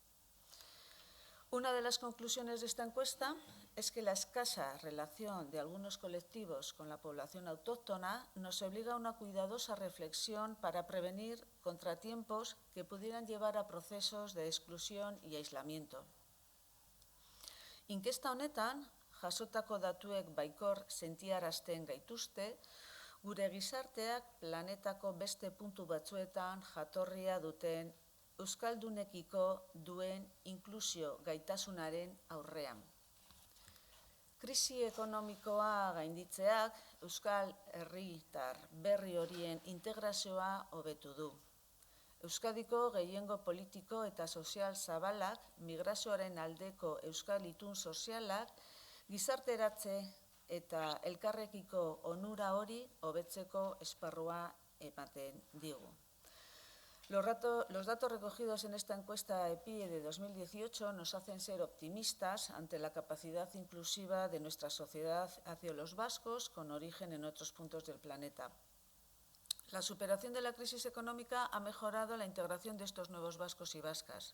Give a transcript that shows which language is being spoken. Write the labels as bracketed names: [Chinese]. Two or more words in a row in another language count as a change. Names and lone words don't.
[Spanish] Una de las conclusiones de esta encuesta es que la escasa relación de algunos colectivos con la población autóctona nos obliga a una cuidadosa reflexión para prevenir contratiempos que pudieran llevar a procesos de exclusión y aislamiento. [Basque] Inkesta honetan, jasotako datuek baikor sentiarazten gaituzte, gure gizarteak planetako beste puntu batzuetan jatorria duten euskaldunekiko duen inklusio gaitasunaren aurrean. Krisi ekonomikoa gainditzeak euskal herritar berri horien integrazioa hobetu du. Euskadiko gehiengo politiko eta sozial zabalak, migrazioaren aldeko euskal itun sozialak, gizarteratze eta elkarrekiko onura hori hobetzeko esparrua ematen digu. [Spanish] Los datos recogidos en esta encuesta EPIE de 2018 nos hacen ser optimistas ante la capacidad inclusiva de nuestra sociedad hacia los vascos con origen en otros puntos del planeta. La superación de la crisis económica ha mejorado la integración de estos nuevos vascos y vascas.